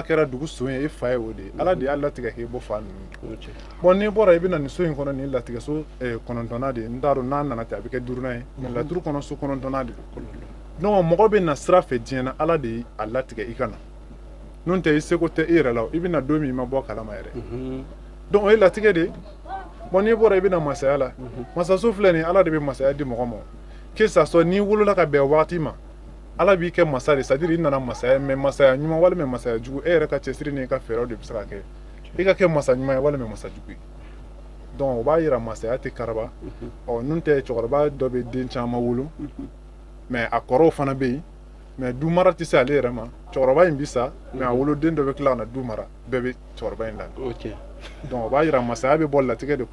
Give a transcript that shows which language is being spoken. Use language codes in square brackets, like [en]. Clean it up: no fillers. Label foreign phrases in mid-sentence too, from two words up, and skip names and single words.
[bm] kɛra dugu son ye e fa ye o de ye ala de y'a latigɛ k'e bɔ fa ninnu bon n'i bɔra i bɛna nin so in kɔnɔ nin latigɛ so 9nan de ye n t'a dɔn n'a nana ten a bɛ kɛ 5nan ye mais laturu kɔnɔ so 9nan de don donc mɔgɔ bɛ na sira fɛ diɲɛ na ala de y'a latigɛ i ka na n'o tɛ i seko tɛ i yɛrɛ la i bɛna don min i ma bɔ kalama yɛrɛ donc o ye latigɛ de ye bon n'i bɔra i bɛna masaya la masaso filɛ nin ala de bɛ masaya di mɔgɔ ma [fr] que ça soit [bm] n'i wolola ka bɛn waati ma ala b'i kɛ masa de c'est-à-dire i nana masaya mais masaya ɲuman walima masaya jugu e yɛrɛ ka cɛsiri n'i ka fɛɛrɛw de bɛ se ka kɛ i ka kɛ masa ɲuman ye walima masa jugu ye donc o b'a yira masaya tɛ karaba nun tɛ cɛkɔrɔba dɔ bɛ den caman wolo mais a kɔrɔw fana bɛ yen mais du mara tɛ se ale yɛrɛ ma cɛkɔrɔba in bi sa mais a woloden dɔ bɛ tila ka na du mara bɛɛ bɛ cɛkɔrɔba in lamɛn donc o b'a yira masaya bɛ bɔ latigɛ de